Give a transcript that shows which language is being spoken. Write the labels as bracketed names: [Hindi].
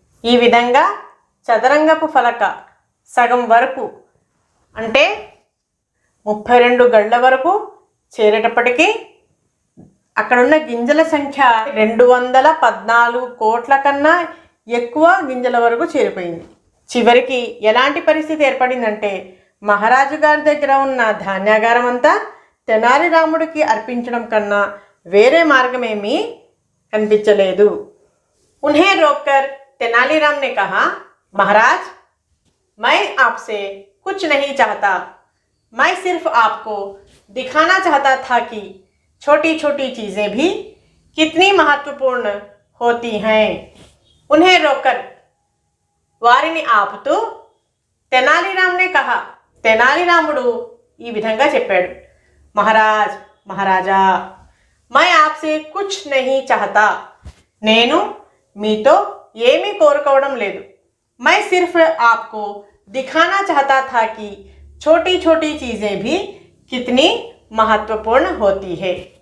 [Telugu] ఈ విధంగా చదరంగపు ఫలక సగం వరకు అంటే 32 గళ్ళ వరకు చేరేటప్పటికీ అక్కడున్న గింజల సంఖ్య 214 కోట్ల కన్నా ఎక్కువ గింజల వరకు చేరిపోయింది. చివరికి ఎలాంటి పరిస్థితి ఏర్పడిందంటే మహారాజు గారి దగ్గర ఉన్న ధాన్యాగారం అంతా తెనాలి రాముడికి అర్పించడం కన్నా వేరే మార్గం ఏమీ కనిపించలేదు. [Hindi] उन्हें रोककर तेनालीराम ने कहा, महाराज मैं आपसे कुछ नहीं चाहता, मैं सिर्फ आपको दिखाना चाहता था कि छोटी छोटी चीज़ें भी कितनी महत्वपूर्ण होती हैं. उन्हें रोककर [Telugu] వారిని ఆపుతూ [Hindi] తెనాలిరామ్ నే కహా, [Telugu] తెనాలిరాముడు ఈ విధంగా చెప్పాడు, [Hindi] మహారాజ్ మహారాజా మై ఆప్సే కుచ్ నహీ చాహతా, [Telugu] నేను మీతో ఏమీ కోరుకోవడం లేదు, [Hindi] మై సిర్ఫ్ ఆప్కో దిఖానా చాహతా థా కి छोटी छोटी चीज़ें भी कितनी महत्वपूर्ण होती है.